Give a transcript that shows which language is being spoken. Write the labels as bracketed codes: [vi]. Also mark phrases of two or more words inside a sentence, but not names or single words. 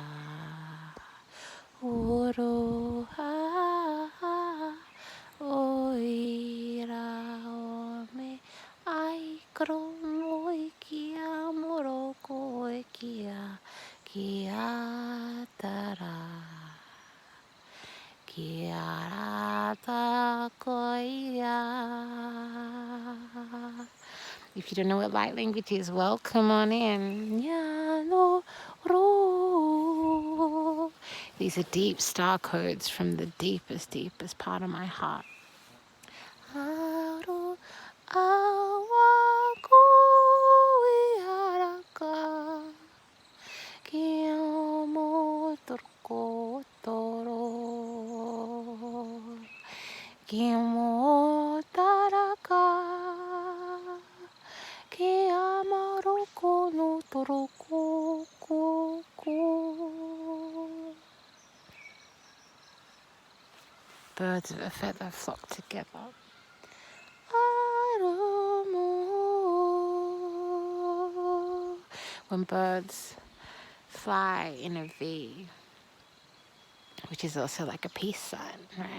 [en] Oro ha o ira o me ai kromo i kia moroko e kia tara. Kia rata koia. If you don't know what light language is, welcome on in. Nyano ro. These are deep star codes from the deepest, deepest part of my heart. Haru awa koiaraka. Kia mo torko toro. Kia mo taraka. Kia maroko no toroko ko. Birds of a feather flock together. Arumo. When birds fly in a V, which is also like a peace sign, right?